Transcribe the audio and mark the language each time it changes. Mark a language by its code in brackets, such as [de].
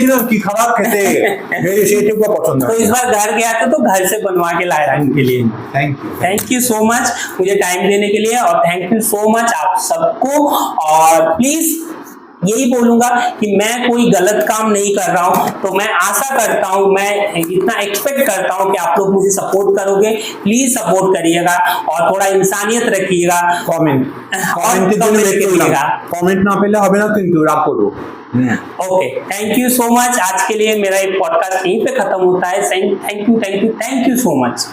[bn] কি খারাপ খেতে, সেই [hi] ठेकुआ पसंद है। तो इस बार घर गया था तो घर से बनवा के लाया उनके लिए। थैंक यू सो मच मुझे टाइम देने के लिए, और थैंक यू सो मच आप सबको। और प्लीज यही बोलूंगा कि मैं कोई गलत काम नहीं कर रहा हूं, तो मैं आशा करता हूं, मैं इतना एक्सपेक्ट करता हूं कि आप लोग मुझे सपोर्ट करोगे। प्लीज सपोर्ट करिएगा और थोड़ा इंसानियत रखिएगा। [bn] कमेंट ना পেলে হবে না কিন্তু রাগ করো। [hi] Okay, thank you so much. आज के लिए मेरा एक पॉडकास्ट यहीं पे खत्म होता है। Thank you so much.